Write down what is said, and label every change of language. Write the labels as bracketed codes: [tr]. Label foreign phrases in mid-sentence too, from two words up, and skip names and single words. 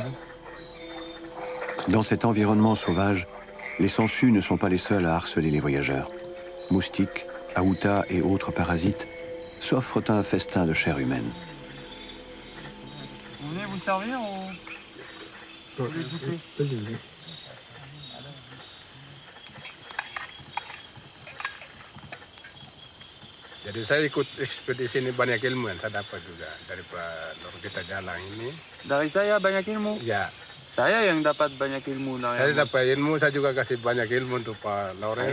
[fr] Dans cet environnement sauvage, les sangsues ne sont pas les seuls à harceler les voyageurs. Moustiques, aoutas et autres parasites s'offrent un festin de chair humaine. Vous venez vous servir ou vous voulez goûter? [id] Jadi saya ikut ekspedisi ini banyak ilmu yang saya dapat juga dari kita jalan ini. Dari saya banyak ilmu? Ya. Saya yang dapat banyak ilmu. Saya dapat ilmu, saya juga kasih banyak ilmu untuk Pak Loren.